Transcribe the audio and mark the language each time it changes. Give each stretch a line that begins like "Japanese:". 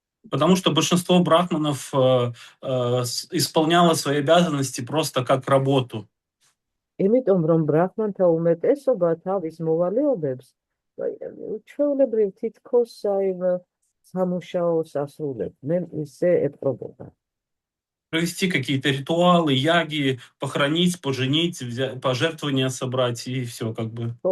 Russian: Потому что большинство брахманов исполняло свои обязанности просто как работу.
Georgian: იმიტომ რომ ბრაჰმანთა უმეტესობა თავის მოვალეობებს ჩვეულებრივ თითქოს სამუშაოს ასრულებდნენ, ისე ეტყობოდა.
Russian: Провести какие-то ритуалы, яги, похоронить, поженить, пожертвования собрать и все как бы.